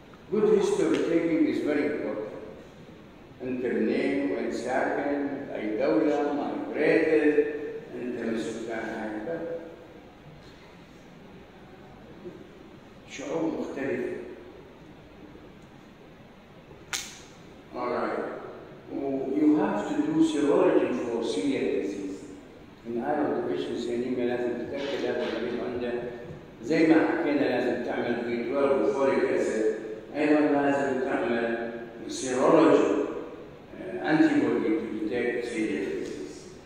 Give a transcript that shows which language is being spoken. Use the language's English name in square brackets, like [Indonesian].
[English] Good history taking is very important. [Arabic] أنت منين؟ وين ساكن؟ أي دولة؟ migrated؟ أنت من سكان هاي البلد. شعوب مختلفة. [English] Alright. You have to do serology for celiac disease. [Arabic] إن iron-deficiency anemia لازم تتأكد هذا المريض عنده، زي ما حكينا لازم تعمل B12 وفوليك أسيد، أيضا لازم تعمل [English] serology antibody to detect celiac disease.